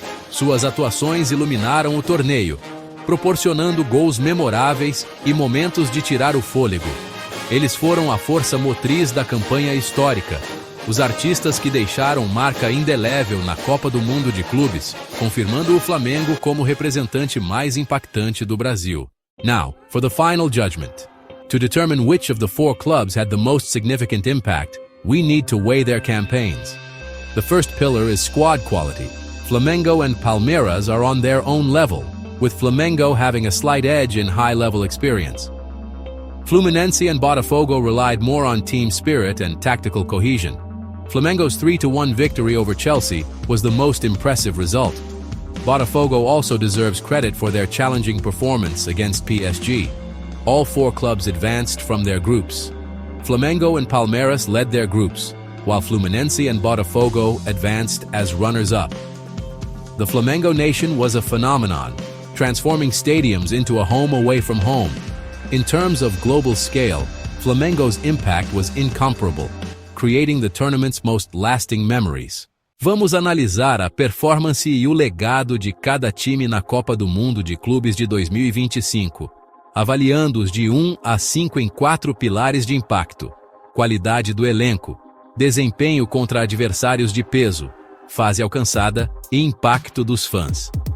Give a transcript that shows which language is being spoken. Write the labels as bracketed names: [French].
[Portuguese] Suas atuações iluminaram o torneio, proporcionando gols memoráveis e momentos de tirar o fôlego. Eles foram a força motriz da campanha histórica, os artistas que deixaram marca indelével na Copa do Mundo de Clubes, confirmando o Flamengo como representante mais impactante do Brasil. [English] Now, for the final judgment. To determine which of the 4 clubs had the most significant impact, we need to weigh their campaigns. The first pillar is squad quality. Flamengo and Palmeiras are on their own level, with Flamengo having a slight edge in high-level experience. Fluminense and Botafogo relied more on team spirit and tactical cohesion. Flamengo's 3-1 victory over Chelsea was the most impressive result. Botafogo also deserves credit for their challenging performance against PSG. All 4 clubs advanced from their groups. Flamengo and Palmeiras led their groups, while Fluminense and Botafogo advanced as runners-up. The Flamengo nation was a phenomenon, transforming stadiums into a home away from home. In terms of global scale, Flamengo's impact was incomparable, creating the tournament's most lasting memories. [Portuguese] Vamos analisar a performance e o legado de cada time na Copa do Mundo de Clubes de 2025, avaliando-os de 1 a 5 em 4 pilares de impacto: qualidade do elenco, desempenho contra adversários de peso, fase alcançada e impacto dos fãs.